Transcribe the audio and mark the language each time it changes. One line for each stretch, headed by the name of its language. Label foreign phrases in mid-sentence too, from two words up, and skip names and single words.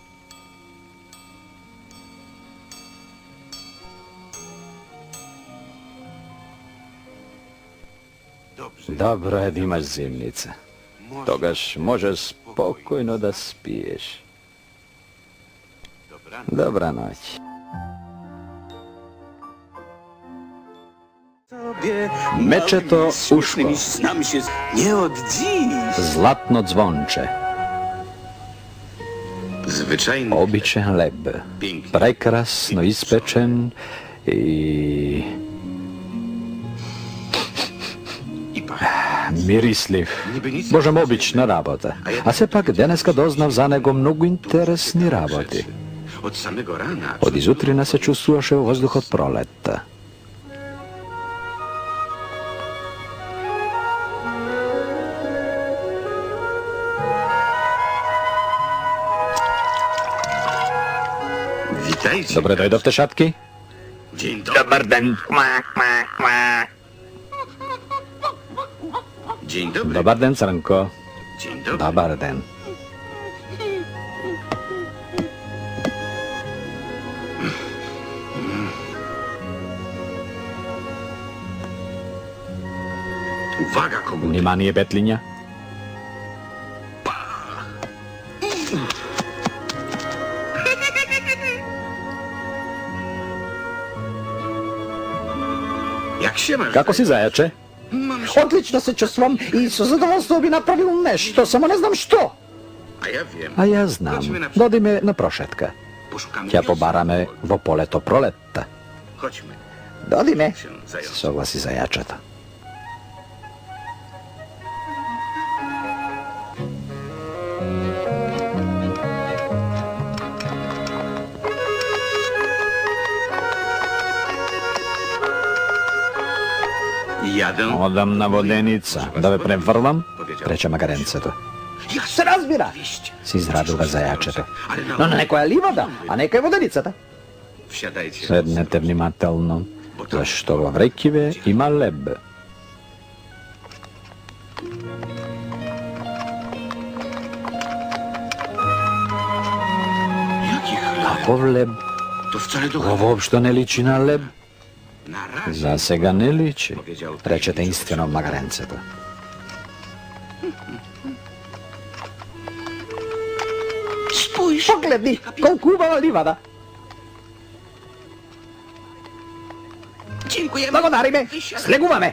Macedonian: Добро е да имаш зимница. Тогаш можеш спокојно да спиеш. Добра ноќ. Мечето Ушко.
Polish: Nie od dziś.
Macedonian: Златно звонче.
Polish: Zwyczajny
Macedonian: Обичен леб. Прекрасно испечен и мирислив. Божем обична работа. А сепак денеска дознав за него многу интересни работи.
Polish: Od samego rana
Macedonian: Од изутрина се чувствуваше во воздухот пролетта.
Polish: Witajcie.
Macedonian: Добре дојдовте, шапки.
Polish: Dzień dobry.
Macedonian: Добар ден.
Polish: Dzień dobry.
Macedonian: Добар ден, Црнко.
Polish: Dzień dobry.
Macedonian: Добар ден.
Polish: Uwaga, kogut.
Macedonian: Внимание, бетлиња.
Polish: Jak się masz?
Macedonian: Како си, зајаче? Отлично се чувствам и со задоволство би направил нешто, само не знам што.
Polish: A ja wiem.
Macedonian: А ја знам. Додиме на прошетка.
Polish: Poszukamy
Macedonian: Ќе
Polish: wiosny.
Macedonian: побараме во полето пролетта.
Polish: Chodźmy
Macedonian: Додиме.
Polish: się zająć.
Macedonian: Согласи зајачето.
Polish: Jadę.
Macedonian: Одам на воденица. Да ве преврлам? Рече магаренцето. Се разбира. Си израдува зајачето.
Polish: Ale
Macedonian: Но
Polish: na...
Macedonian: на некоја ливада, а нека е воденицата.
Polish: Wsiadajcie.
Macedonian: Седнете внимателно, зашто во врекиве има леб.
Polish: Jaki chleb?
Macedonian: Каков леб?
Polish: To wcale do
Macedonian: Ова воопшто не личи на леб.
Polish: Na razie.
Macedonian: За сега не личи, рече таинствено магаренцето. Погледни, колку убава ливада. Благодариме, слегуваме.